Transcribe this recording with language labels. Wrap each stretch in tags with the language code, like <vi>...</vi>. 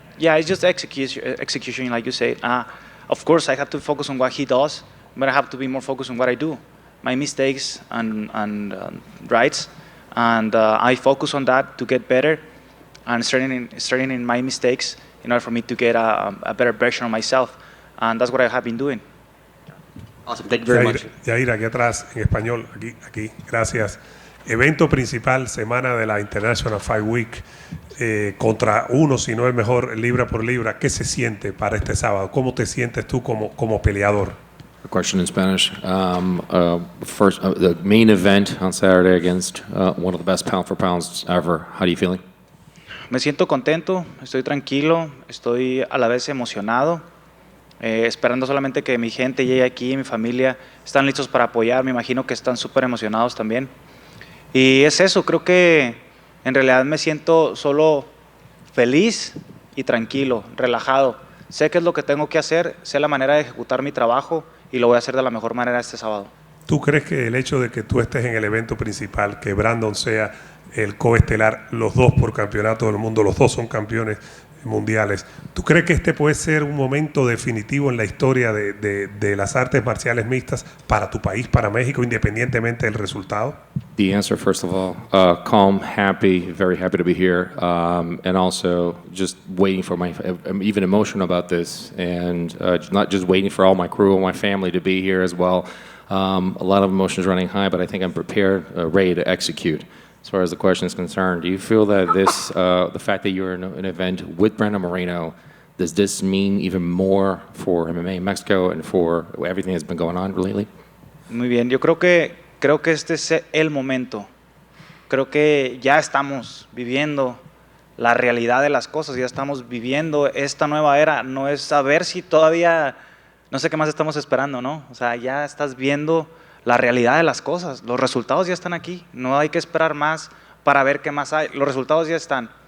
<en>Yeah, it's just execution, like you said. Of course, I have to focus on what he does, but I have to be more focused on what I do, my mistakes and rights, and I focus on that to get better, and starting in my mistakes in order for me to get a better version of myself, and that's what I have been doing. Awesome, thank you very much.</en> <es>Yair, aquí atrás, en español, aquí, gracias. Evento principal, semana de la International Fight Week, contra uno, si no el mejor, libra por libra. ¿Qué se siente para este sábado? ¿Cómo te sientes tú como peleador?</es> <en>A question in Spanish. First, the main event on Saturday against one of the best pound for pounds ever. How are you feeling?</en> <es>Me siento contento, estoy tranquilo, estoy a la vez emocionado, esperando solamente que mi gente llegue aquí, mi familia, están listos para apoyar, me imagino que están súper emocionados también. Y es eso, creo que en realidad me siento solo feliz y tranquilo, relajado. Sé qué es lo que tengo que hacer, sé la manera de ejecutar mi trabajo y lo voy a hacer de la mejor manera este sábado. ¿Tú crees que el hecho de que tú estés en el evento principal, que Brandon sea el coestelar, los dos por campeonato del mundo, los dos son campeones mundiales, ¿tú crees que este puede ser un momento definitivo en la historia de las artes marciales mixtas para tu país, para México, independientemente del resultado?</es> <en>The answer, first of all, calm, happy, very happy to be here, and also just waiting for I'm even emotional about this, and not just waiting for all my crew and my family to be here as well. A lot of emotions running high, but I think I'm prepared, ready to execute. As far as the question is concerned, do you feel that this, the fact that you're in an event with Brandon Moreno, does this mean even more for MMA in Mexico and for everything that's been going on lately?</en> <es>Muy bien, yo creo que este es el momento. Creo que ya estamos viviendo la realidad de las cosas, ya estamos viviendo esta nueva era. No es saber si todavía, no sé qué más estamos esperando, ¿no? O sea, ya estás viendo la realidad de las cosas, los resultados ya están aquí, no hay que esperar más para ver qué más hay, los resultados ya están.</es>